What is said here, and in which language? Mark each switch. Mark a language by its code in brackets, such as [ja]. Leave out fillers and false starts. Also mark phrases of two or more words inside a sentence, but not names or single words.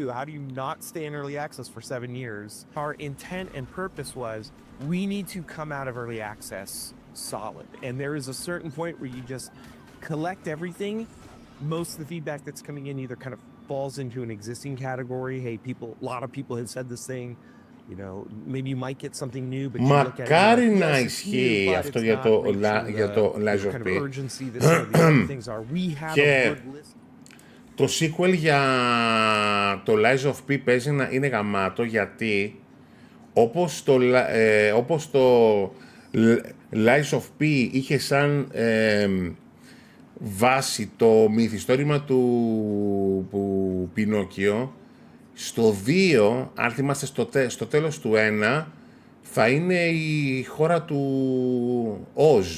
[en] How do you not stay in early access for 7 years? Our intent and purpose was we need to come out of early access solid. And there is a certain point where you just collect everything. Most of the feedback that's coming in either kind of falls into an existing category. Hey, a lot of people have said this thing. You know, maybe you might get something new, but you look at it. [el] Μακάρι να ισχύει αυτό για το Lies of P. Και το sequel για το Lies of P παίζει να είναι γαμάτο, γιατί όπως το Lies of P είχε σαν βάση το μυθιστόρημα του Πινόκιο, στο 2, αν θυμάστε στο τέλος του 1, θα είναι η χώρα του Oz.